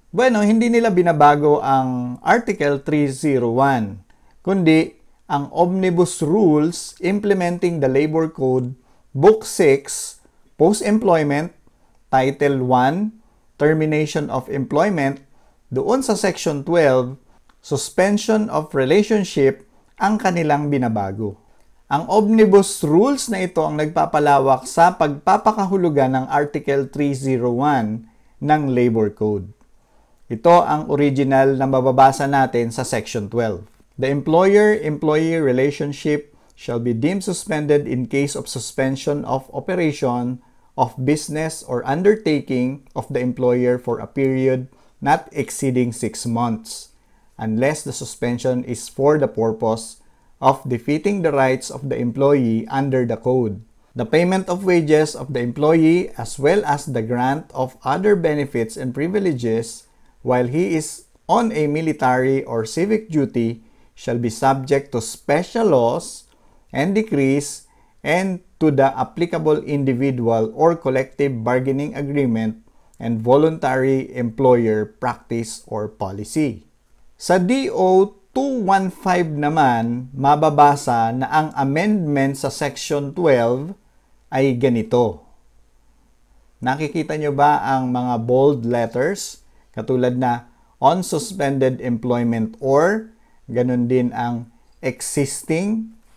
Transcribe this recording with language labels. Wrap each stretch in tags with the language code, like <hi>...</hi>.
<tl>Bueno, hindi nila binabago ang Article 301, kundi ang Omnibus Rules implementing the Labor Code, Book 6, Post-Employment, Title 1, Termination of Employment, doon sa Section 12, Suspension of Relationship ang kanilang binabago. Ang Omnibus rules na ito ang nagpapalawak sa pagpapakahulugan ng Article 301 ng Labor Code. Ito ang original na mababasa natin sa Section 12.</tl> <en>The employer-employee relationship shall be deemed suspended in case of suspension of operation of business or undertaking of the employer for a period not exceeding 6 months, unless the suspension is for the purpose of defeating the rights of the employee under the code. The payment of wages of the employee as well as the grant of other benefits and privileges while he is on a military or civic duty shall be subject to special laws and decrees and to the applicable individual or collective bargaining agreement and voluntary employer practice or policy.</en> <tl>Sa DO215 naman, mababasa na ang amendment sa Section 12 ay ganito. Nakikita nyo ba ang mga bold letters? Katulad na</tl> <en>on suspended employment or,</en> <tl>ganun din ang existing.</tl>